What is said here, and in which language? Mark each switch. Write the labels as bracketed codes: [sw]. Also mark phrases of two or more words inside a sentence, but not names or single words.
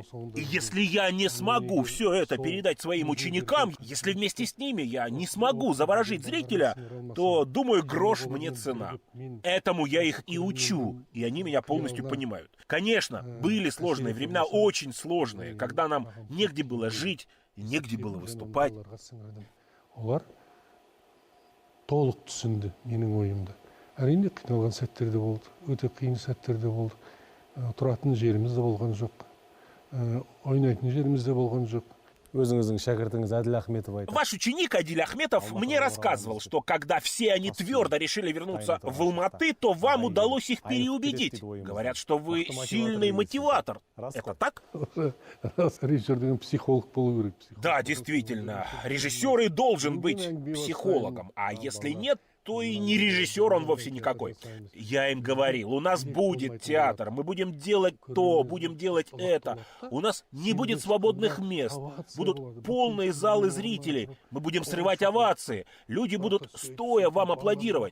[ru] И если я не смогу все это передать своим ученикам, если вместе с ними я не смогу заворожить зрителя, то, думаю, грош мне цена. Этому я их и учу, и они меня полностью понимают. Конечно, были сложные времена, очень сложные, когда нам негде было жить, негде было выступать. [kk] Олар толық түсінді менің ойымды. Әрине қиналған сәттер де болды, өте қиын сәттер де болды. Тұратын жеріміз де болған жоқ. Ойнайтын жеріміз де болған жоқ. Өзіңіздің шәкіртіңіз Әділ Ахметов айтады. [ru] Ваш ученик Адиль Ахметов мне рассказывал, что когда все они твердо решили вернуться в Алматы, то вам удалось их переубедить. Говорят, что вы сильный мотиватор. Это так? [kk] Режиссер деген психолог болу керек. [ru] Да, действительно. Режиссер и должен быть психологом. А если нет, то и не режиссер он вовсе никакой. Я им говорил, у нас будет театр, мы будем делать то, будем делать это. У нас не будет свободных мест, будут полные залы зрителей, мы будем срывать овации, люди будут стоя вам аплодировать.